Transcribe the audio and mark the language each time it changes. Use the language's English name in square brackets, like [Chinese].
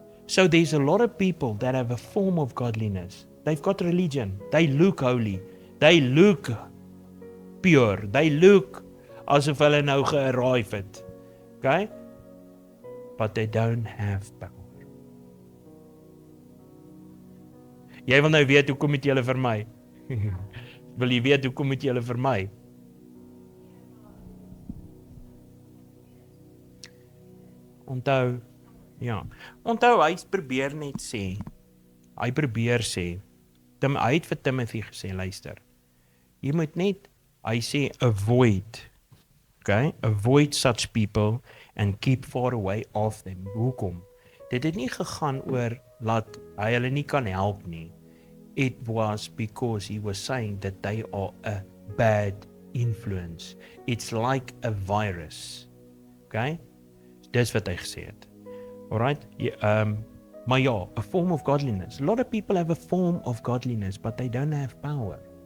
[English] So there's a lot of people that have a form of godliness. They've got religion. They look holy. They look pure. They look [Afrikaans] asof hulle nou gearrive het. Okay? [English] But they don't have power. [Afrikaans] Jy wil nou weet hoekom moet jy hulle vermy? Wil jy weet hoekom moet jy hulle vermy? Onthou, ja. Onthou, hy probeer net sê. Hy probeer sê. Hy het vir Timothy gesê, luister. Jy moet net, hy sê, avoid. Okay? [English] Avoid such people and keep far away of them. [Afrikaans] Hoekom? Dit het nie gegaan oor laat hy hulle nie kan help nie. [English] It was because he was saying that they are a bad influence. It's like a virus. Okay? [Afrikaans] Dis wat hy gesê het. [English] Alright? [Afrikaans] Maar ja, [English] a form of godliness. A lot of people have a form of godliness, but they don't have power.